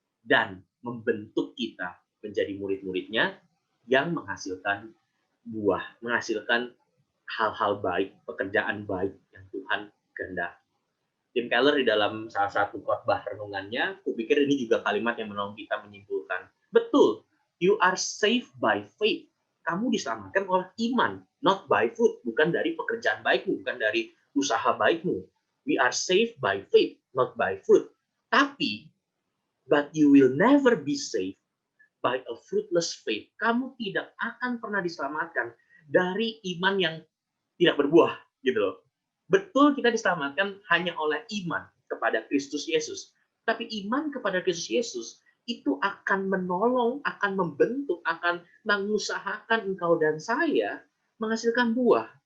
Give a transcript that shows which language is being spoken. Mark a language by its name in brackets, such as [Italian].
[Indonesian] dan membentuk kita menjadi murid-muridnya yang menghasilkan buah, menghasilkan hal-hal baik, pekerjaan baik yang Tuhan kehendaki. Tim Keller di dalam salah satu khotbah renungannya, aku pikir ini juga kalimat yang menolong kita menyimpulkan. [English] Betul, you are saved by faith. [Indonesian] Kamu diselamatkan oleh iman, [English] not by fruit, [Indonesian] bukan dari pekerjaan baikmu, bukan dari usaha baikmu. [English] We are saved by faith, not by fruit. Tapi, but you will never be saved by a fruitless faith. [Indonesian] Kamu tidak akan pernah diselamatkan dari iman yang tidak berbuah, gitu loh. Betul kita diselamatkan hanya oleh iman kepada Kristus Yesus. Tapi iman kepada Kristus Yesus itu akan menolong, akan membentuk, akan mengusahakan engkau dan saya menghasilkan buah.